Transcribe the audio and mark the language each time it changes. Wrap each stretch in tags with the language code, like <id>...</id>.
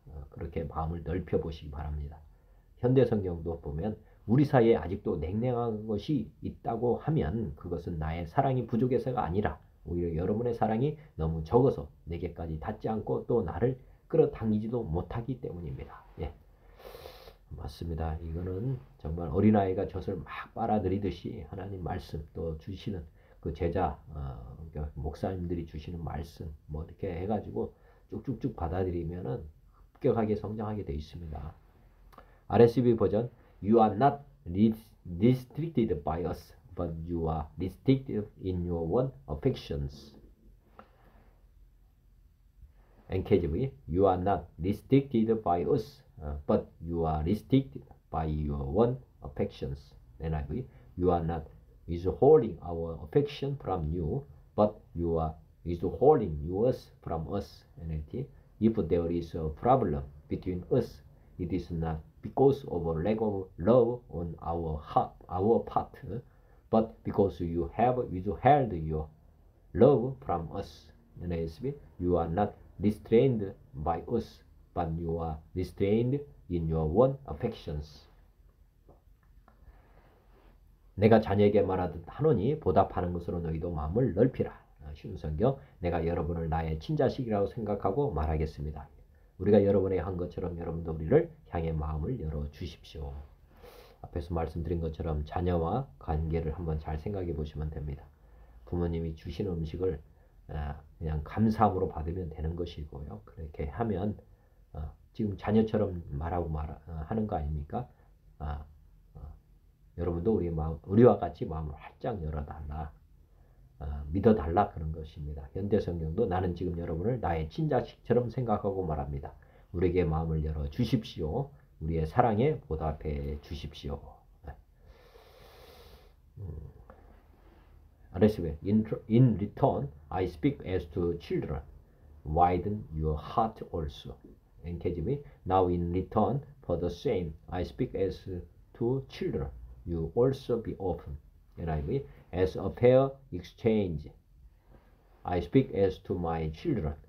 <ko>그렇게 마음을 넓혀 보시기 바랍니다. 현대 성경도 보면 우리 사이에 아직도 냉랭한 것이 있다고 하면 그것은 나의 사랑이 부족해서가 아니라 오히려 여러분의 사랑이 너무 적어서 내게까지 닿지 않고 또 나를 끌어당기지도 못하기 때문입니다. 예. 맞습니다. 이거는 정말 어린아이가 젖을 막 빨아들이듯이 하나님 말씀 또 주시는 그 제자 그러니까 목사님들이 주시는 말씀 뭐 이렇게 해가지고 쭉쭉쭉 받아들이면은 급격하게 성장하게 되어 있습니다.</ko> <en>RSV 버전 You are not restricted by us, but you are restricted in your own affections. NKJV You are not restricted by us, but you are restricted by your own affections. NIV You are not withholding our affection from you, but you are withholding yours from us. NLT If there is a problem between us, it is not because of a lack of love on our part, but because you have withheld your love from us. NASB You are not restrained by us, but you are restrained in your own affections.</en> <ko>내가 자녀에게 말하듯 하노니 보답하는 것으로 너희도 마음을 넓히라. 쉬운 성경 내가 여러분을 나의 친자식이라고 생각하고 말하겠습니다. 우리가 여러분에게 한 것처럼 여러분도 우리를 향해 마음을 열어주십시오. 앞에서 말씀드린 것처럼 자녀와 관계를 한번 잘 생각해 보시면 됩니다. 부모님이 주시는 음식을 그냥 감사함으로 받으면 되는 것이고요. 그렇게 하면 지금 자녀처럼 말하고 하는 거 아닙니까? 여러분도 우리와 같이 마음을 활짝 열어달라. 믿어달라 그런 것입니다. 현대 성경도 나는 지금 여러분을 나의 친자식처럼 생각하고 말합니다. 우리에게 마음을 열어 주십시오. 우리의 사랑에 보답해 주십시오.</ko> <en>In return, I speak as to children. Widen your heart also. NKJV Now in return, for the same, I speak as to children. You also be open. NIV As a fair exchange, I speak as to my children.</en>